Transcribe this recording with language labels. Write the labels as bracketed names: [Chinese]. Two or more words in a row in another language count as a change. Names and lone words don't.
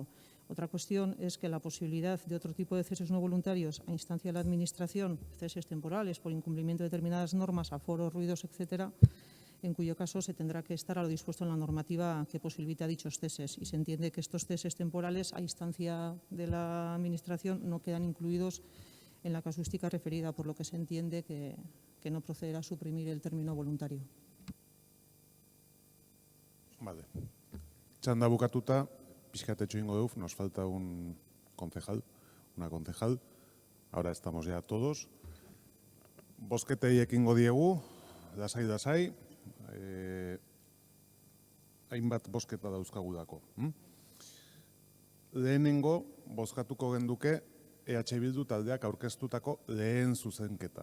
[Spanish] Otra cuestión es que la posibilidad de otro tipo de ceses no voluntarios a instancia de la Administración, ceses temporales por incumplimiento de determinadas normas, aforos, ruidos, etcétera, en cuyo caso se tendrá que estar a lo dispuesto en la normativa que posibilita dichos ceses. Y se entiende que estos ceses temporales a instancia de la Administración no quedan incluidos en la casuística referida, por lo que se entiende que no procederá a suprimir el término voluntario. Vale. [Basque] Txanda bukatuta, pixkatetxo ingo duf, [Spanish] nos falta un concejal, una concejal. Ahora estamos ya todos. [Basque] Bozketei ekingo diegu, dasai. Hainbat bozketa dauzkagudako. Lehenengo, bozkatuko genduke EH Bildu taldeak aurkeztutako lehen zuzenketa.